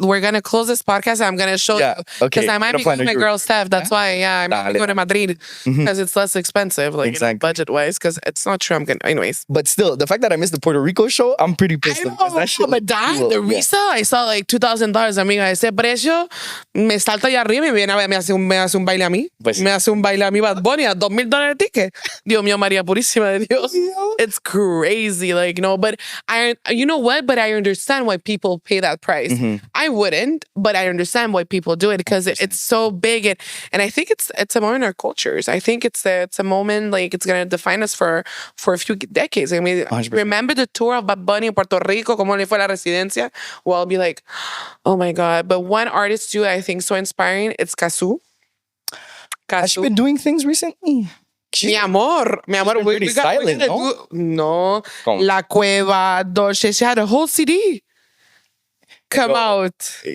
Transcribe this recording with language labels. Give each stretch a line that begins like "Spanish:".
English: We're going to close this podcast and I'm going to show you. Because I might be going with my girl Steph. That's why, I'm going to Madrid. Because it's less expensive, like budget-wise. Because it's not true. Anyways. But still, the fact that I missed the Puerto Rico show, I'm pretty pissed. I know, that shit but the resale, I saw like $2,000.
Spanish: Amiga, ese precio me salta allá arriba y me hace un baile a mí. Me hace un baile a mí Bad Bunny a $2,000 el ticket. Dios mío, María Purísima de Dios.
English: It's crazy. Like, no, but you know what? But I understand why people pay that price. I wouldn't, but I understand why people do it because it's so big. And I think it's a moment in our cultures. I think it's a moment like it's going to define us for a few decades. I mean, 100%. Remember the tour of Bad Bunny in Puerto Rico,
Spanish: como le fue la residencia?
English: Well, I'll be like, oh my God. But one artist too, I think so inspiring, it's Casu. Has she been doing things recently?
Spanish: Mi amor,
English: we silent,
Spanish: no?
English: La Cueva, Dolce, she had a whole CD come out.